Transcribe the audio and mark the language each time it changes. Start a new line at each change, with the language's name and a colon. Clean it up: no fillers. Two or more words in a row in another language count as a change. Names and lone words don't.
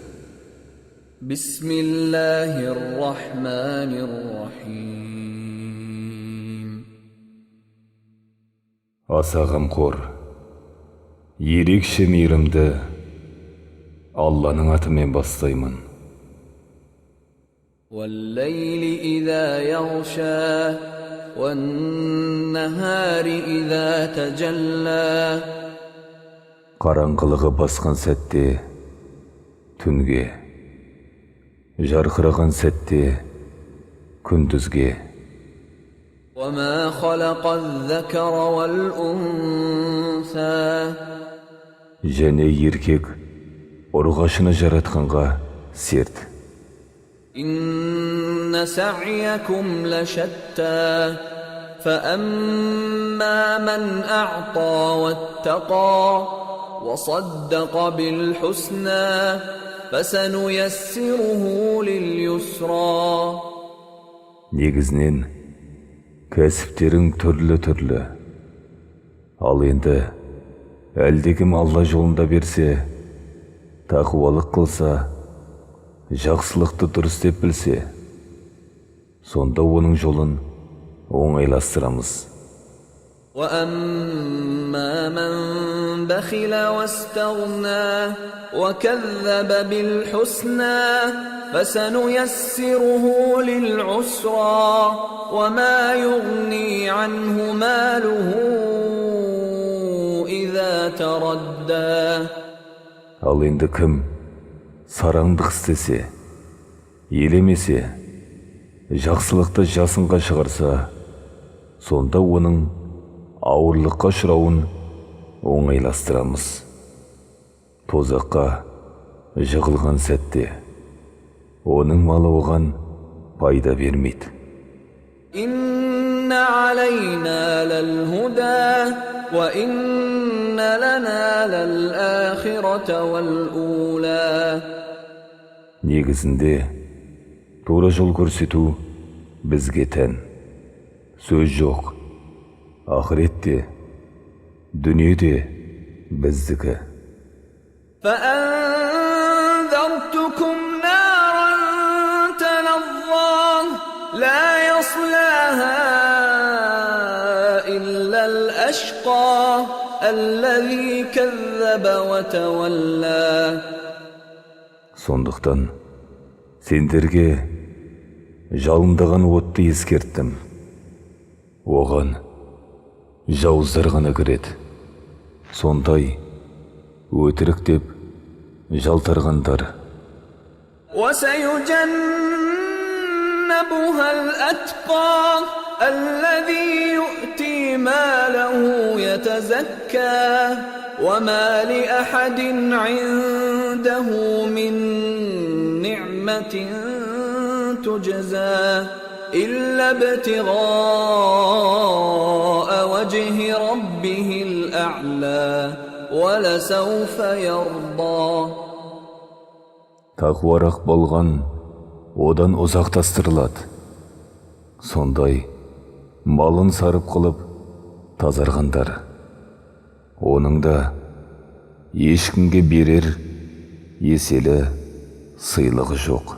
Arabic: بسم الله الرحمن الرحيم.
Kazakh: Аса ғамқор, ерекше мейірімді Алланың атымен бастаймын.
Arabic: وَاللَّيْلِ إِذَا يَغْشَى وَالنَّهَارِ إِذَا تَجَلَّى.
Kazakh: Қараңғылығы басқан сәтте түнге, жарқыраған сәтте күндізге.
Arabic: وَمَا خَلَقَ الذَّكَرَ وَالْأُنثَى.
Kazakh: Және еркек ұрғашыны жаратқанға серт.
Arabic: إِنَّ سَعْيَكُمْ لَشَتَّى فَأَمَّا مَنْ أَعْطَى وَاتَّقَى وَصَدَّقَ بِالْحُسْنَى فَسَنُيَسِّرُهُ لِلْيُسْرَى.
Kazakh: Негізінен кәсіптерің түрлі. Ал енді әлдекім Алла жолында берсе, тақуалық қылса, жақсылықты дұрыс деп білсе, сонда оның жолын оңайластырамыз.
Arabic: وَأَمَّا مَنْ بَخِلَ وَاسْتَغْنَى وَكَذَّبَ بِالْحُسْنَى فَسَنُيَسِّرُهُ لِلْعُسْرَى وَمَا يُغْنِي عَنْهُ مَالُهُ إِذَا تَرَدَّى.
Kazakh: Ал енді кім сараңдық істесе, елемесе, жақсылықты жасынға шығарса, сонда оның ауырлыққа ұшырауын оңайластырамыз. Тозаққа жығылған сәтте оның малы оған пайда бермейді.
Arabic: إِنَّ عَلَيْنَا لَلْهُدَى وَإِنَّ لَنَا لَلْآخِرَةَ وَالْأُولَى.
Kazakh: Негізінде тура жол көрсету бізге тән. Сөз жоқ, ақыретте, дүниеде біздікі.
Arabic: فَأَنذَرْتُكُمْ نَارًا تَلَظَّى لَا يَصْلَاهَا إِلَّا الْأَشْقَى الَّذِي كَذَّبَ وَتَوَلَّى.
Kazakh: Сондықтан сендерге жалындаған отты ескерттім. Оған жауыздар ғана кіреді. Сондай өтірік деп жалтарғандар.
Arabic: وَسَيُجَنَّبُهَا الْأَتْقَى الَّذِي يُؤْتِي مَالَهُ يَتَزَكَّى وَمَا لِأَحَدٍ عِندَهُ مِنْ نِعْمَةٍ تُجْزَى إِلَّا ابْتِغَاءَ وَجْهِ رَبِّهِ الْأَعْلَى وَلَسَوْفَ يَرْضَى.
Kazakh: Тақуарақ болған одан ұзақтастырылады. Сондай малын сарып қылып тазарғандар. Оның да ешкімге берер еселі сыйлығы жоқ.